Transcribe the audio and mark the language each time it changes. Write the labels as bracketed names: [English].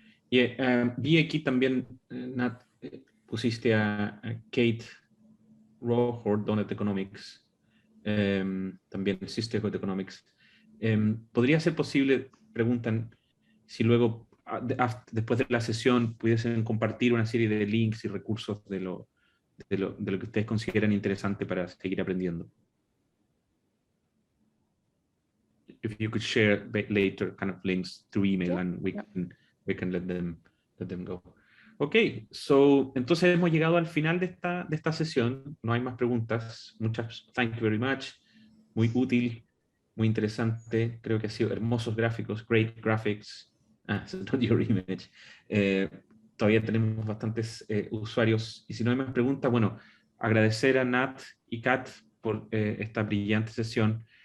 [Spanish] Yeah, vi aquí también, Nat, pusiste a Kate Rawhord, Donut Economics, también Sisterhood Economics. ¿Podría ser posible, preguntan, si luego, después de la sesión, pudiesen compartir una serie de links y recursos de lo que ustedes consideran interesante para seguir aprendiendo? [English] If you could share later kind of links through email, and we can let them go. [Spanish] Ok, entonces hemos llegado al final de esta sesión. No hay más preguntas. [English] Thank you very much. [Spanish] Muy útil, muy interesante. Creo que ha sido hermosos gráficos, [English] great graphics. It's not your image. [Spanish] todavía tenemos bastantes usuarios. Y si no hay más preguntas, bueno, agradecer a Nat y Kat por esta brillante sesión.